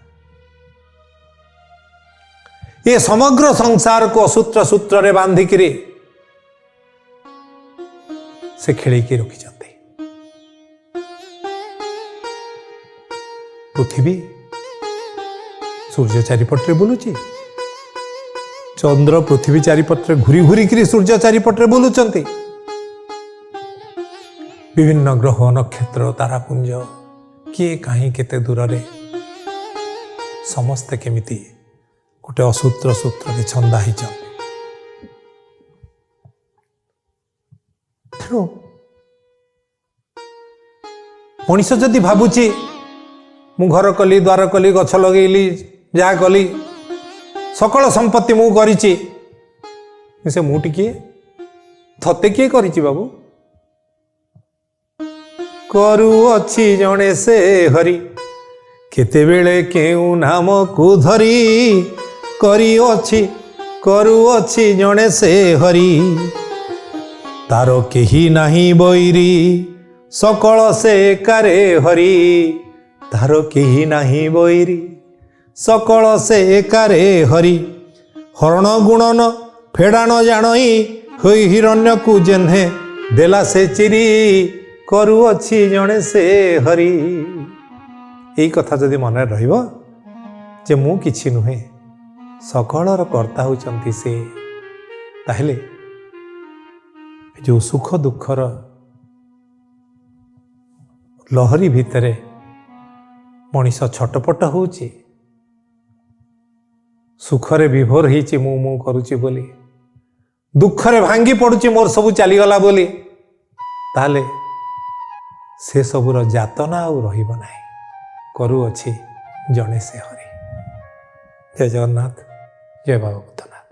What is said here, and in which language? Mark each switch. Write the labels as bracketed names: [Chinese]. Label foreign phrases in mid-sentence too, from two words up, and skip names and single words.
[Odia] ଯେ ସମଗ୍ର ସଂସାର କୁ ସୂତ୍ର ସୂତ୍ର ରେ ବାନ୍ଧିକି ସେ ଖେଳିକି ରଖି ପୃଥିବୀ ସୂର୍ଯ୍ୟ ଚାରିପଟେ ବୁଲୁଛି ଚନ୍ଦ୍ର ପୃଥିବୀ ଚାରିପଟେ ଘୂରି ଘୂରି ସୂର୍ଯ୍ୟ ଚାରିପଟେ ବୁଲୁଛନ୍ତି ବିଭିନ୍ନ ଗ୍ରହ ନକ୍ଷତ୍ର ତାରାପୁଞ୍ଜ କିଏ କେଉଁଠି କେତେ ଦୂର ରେ ସମସ୍ତେ କେମିତି ଗୋଟେ ଅସୂତ୍ର ସୂତ୍ର ଛନ୍ଦା ହି ତେଣୁ ମଣିଷ ଯଦି ଭାବୁଛି ମୁଁ ଘର କଲି ଦ୍ୱାର କଲି ଗଛ ଲଗେଇଲି ଯାହା କଲି ସକଳ ସମ୍ପତ୍ତି ମୁଁ କରିଛି ସେ ମୁଁଟି କିଏ ଥତେ କିଏ କରିଛି ବାବୁ କରୁଅଛି ଜଣେ ସେ ହରି କେତେ ବେଳେ କେଉଁ ନାମ କୁ ଧରି କରୁଅଛି ଜଣେ ସେ ହରି ତାର କେହି ନାହିଁ ବୈରୀ ସକଳ ସେ କାରେ ହରି ତାର କେହି ନାହିଁ ବୈରୀ ସକଳ ସେ କାରେ ହରି ହରଣ ଗୁଣନ ଫେଡ଼ା ନ ଜାଣଇ ହୋଇ ହିରଣ୍ୟ କୁ ଯେଣେ ଦେଲା ସେ ଚିରି କରୁଅଛି ଜଣେ ସେ ହରି ଏହି କଥା ଯଦି ମନ ରହିବ ଯେ ମୁଁ କିଛି ନୁହେଁ ସକଳର କର୍ତ୍ତା ହେଉଛନ୍ତି ସେ ତାହେଲେ ଯୋ ସୁଖ ଦୁଃଖର ଲହରୀ ଭିତରେ ମଣିଷ ଛଟପଟ ହେଉଛି ସୁଖରେ ବିଭୋର ହୋଇଛି ମୁଁ କରୁଛି ବୋଲି ଦୁଃଖରେ ଭାଙ୍ଗି ପଡ଼ୁଛି ମୋର ସବୁ ଚାଲିଗଲା ବୋଲି ତାହେଲେ ସେ ସବୁର ଯାତନା ଆଉ ରହିବ ନାହିଁ କରୁଅଛି ଜଣେ ସେ ହରି ଜୟ ଜଗନ୍ନାଥ ଜୟ ବାବା।